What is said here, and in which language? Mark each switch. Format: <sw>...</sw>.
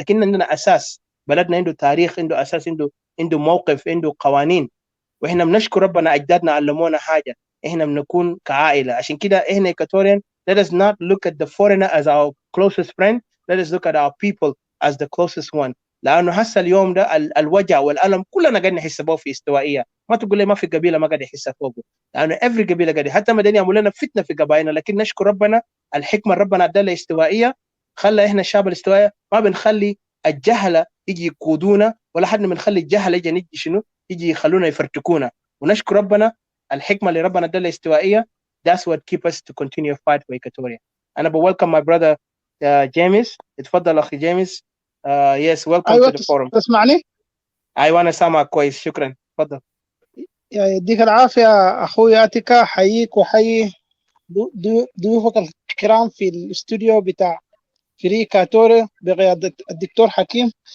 <ar>لكن عندنا أساس، بلدنا عنده تاريخ، عنده أساس، عنده موقف، عنده قوانين، وإحنا بنشكر ربنا أجدادنا علمونا حاجة، إحنا بنكون كعائلة. عشان كده إحنا</ar> <en>Equatorian, let us not look at the foreigner as our closest friend, let us look at our people as the closest one.</en> <ar>لأنه هسه اليوم ده الوجع والألم كلنا قاعدين نحس به في استوائية. ما تقول لي ما في قبيلة ما قاعد يحس فوقه، لأنه</ar> <en>every</en> <ar>قبيلة قاعد، حتى ما يعملوا لنا فتنة في قبائلنا، لكن نشكر ربنا الحكمة ربنا ادالها استوائية، خلى إحنا الشعب الاستوائية ما بنخلي الجهلة يجي يقودونا، ولا حد بنخلي الجهلة يجي نجي شنو يجي يخلونا يفرتكونا. ونشكر ربنا الحكمة اللي ربنا ادالها استوائية.</ar> <en>That's what keep us to continue fight for Equatoria.</en> <ar>أنا</ar> <en>welcome my brother James.</en> <ar>اتفضل أخي جيمس.</ar> <en>Yes, welcome to the forum.</en> <ar>تسمعني؟ أيوة أنا سامعك كويس، شكرا. اتفضل. يديك العافية أخوي أتيكا، حييك وحيي ضيوفك الكرام في الاستوديو بتاع فريق إيكواتوريا بقيادة الدكتور حكيم.</ar>